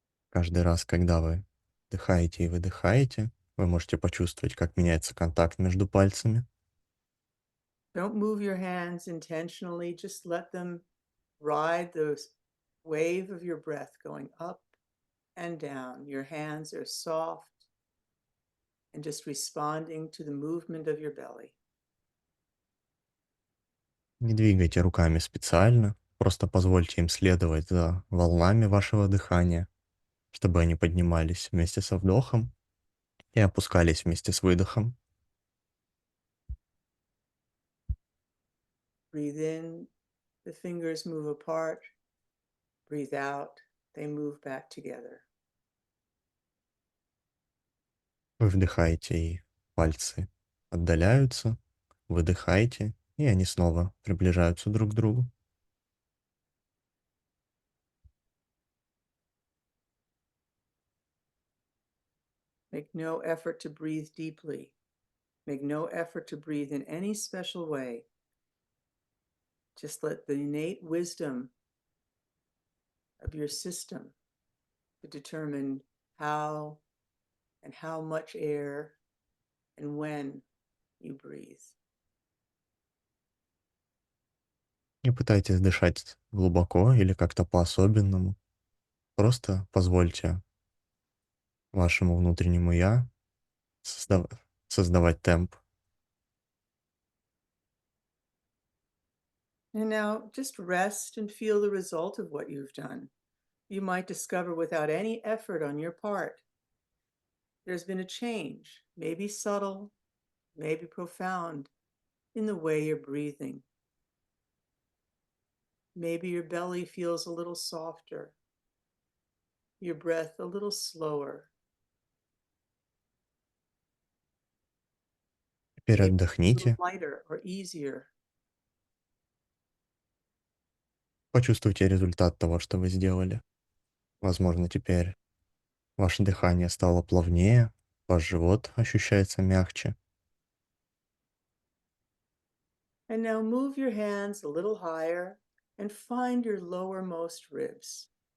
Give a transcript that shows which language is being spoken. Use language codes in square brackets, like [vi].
[ru] Каждый раз, когда вы вдыхаете и выдыхаете, Вы можете почувствовать, как меняется контакт между пальцами. [en] Don't move your hands intentionally, just let them ride the wave of your breath going up and down. Your hands are soft and just responding to the movement of your belly. [ru] Не двигайте руками специально, просто позвольте им следовать за волнами вашего дыхания, чтобы они поднимались вместе со вдохом и опускались вместе с выдохом. [en] Breathe in, the fingers move apart. Breathe out, they move back together. [ru] Вы вдыхаете, и пальцы отдаляются, выдыхаете, и они снова приближаются друг к другу. [en] Make no effort to breathe deeply. Make no effort to breathe in any special way. Just let the innate wisdom of your system to determine how and how much air and when you breathe. [ru] Не пытайтесь дышать глубоко или как-то по-особенному. Просто позвольте вашему внутреннему «я» создав- создавать темп. [en] And now just rest and feel the result of what you've done. You might discover without any effort on your part, there's been a change, maybe subtle, maybe profound, in the way you're breathing. Maybe your belly feels a little softer, your breath a little slower. [ru] Теперь [en] Maybe a little [ru] отдохните, [en] lighter or easier. [ru] почувствуйте результат того, что вы сделали. Возможно, теперь ваше дыхание стало плавнее, ваш живот ощущается мягче. [en] And now move your hands a little higher and find your lowermost ribs.